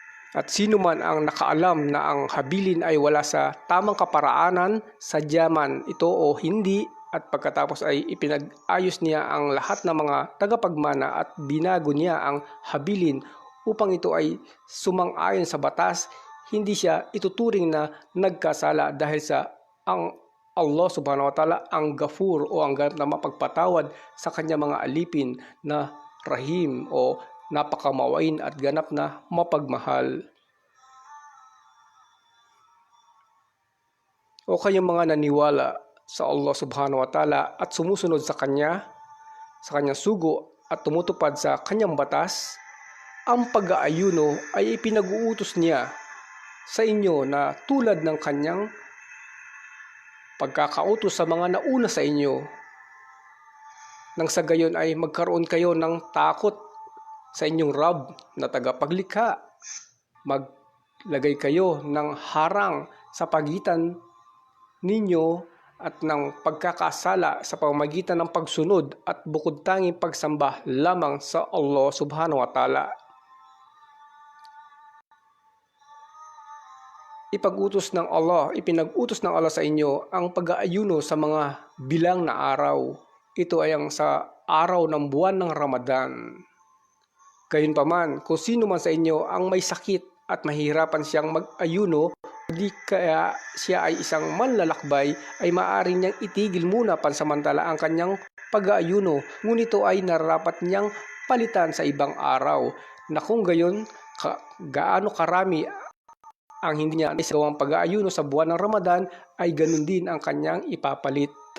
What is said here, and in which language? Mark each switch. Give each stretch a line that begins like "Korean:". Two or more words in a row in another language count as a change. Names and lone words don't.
Filipino: At sino man ang nakaalam na ang habilin ay wala sa tamang kaparaanan, sadya man ito o hindi, at pagkatapos ay ipinag-ayos niya ang lahat ng mga tagapagmana at binago niya ang habilin upang ito ay sumang-ayon sa batas, hindi siya ituturing na nagkasala dahil sa ang Allah
Arabic: سبحانه وتعالى
Filipino: ang Ghafur o ang ganap na mapagpatawad sa kanyang mga alipin na Rahim o napakamawain at ganap na mapagmahal. O kayong mga naniwala sa Allah
Arabic: سبحانه وتعالى
Filipino: at sumusunod sa kanyang sugo at tumutupad sa kanyang batas, ang pag-aayuno ay ipinag-uutos niya sa inyo na tulad ng kanyang pagkakautos sa mga nauna sa inyo, nang sa gayon ay magkaroon kayo ng takot sa inyong Rab na tagapaglikha. Maglagay kayo ng harang sa pagitan ninyo at ng pagkakasala sa pamamagitan ng pagsunod at bukod tanging pagsamba lamang sa Allah
Arabic: سبحانه وتعالى.
Filipino: Ipinag-utos ng Allah sa inyo ang pag-aayuno sa mga bilang na araw. Ito ay ang sa araw ng buwan ng Ramadan. Gayunpaman, kung sino man sa inyo ang may sakit at mahihirapan siyang mag-ayuno, di kaya siya ay isang manlalakbay, ay maaari niyang itigil muna pansamantala ang kanyang pag-aayuno, ngunit ito ay nararapat niyang palitan sa ibang araw, na kung gayon gaano karami ang hindi niya isagawang pag-aayuno sa buwan ng Ramadan, ay ganun din ang kanyang ipapalit.